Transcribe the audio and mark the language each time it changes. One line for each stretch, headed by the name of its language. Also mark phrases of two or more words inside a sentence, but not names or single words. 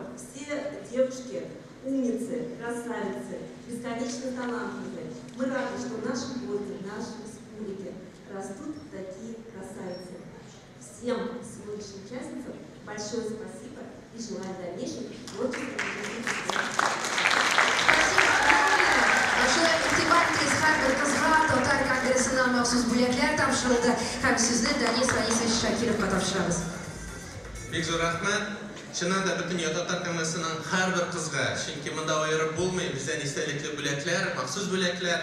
Russian: Все девушки умницы, красавицы, бесконечно талантливые. Мы рады, что в нашем городе, в нашей республике растут такие красавицы. Всем сегодняшним участницам большое спасибо и желаю дальнейших творческих успехов.
Tatar: Татар конгрессынан махсус бүләкләр тапшырылды һәм сүзне Данис Фанисович Шакировка тапшырабыз. Бик зур рәхмәт. Чыннан да бөтен Татар конгрессының һәрбер кызга, чөнки монда аерып булмый, бездән истәлекле бүләкләр, махсус бүләкләр.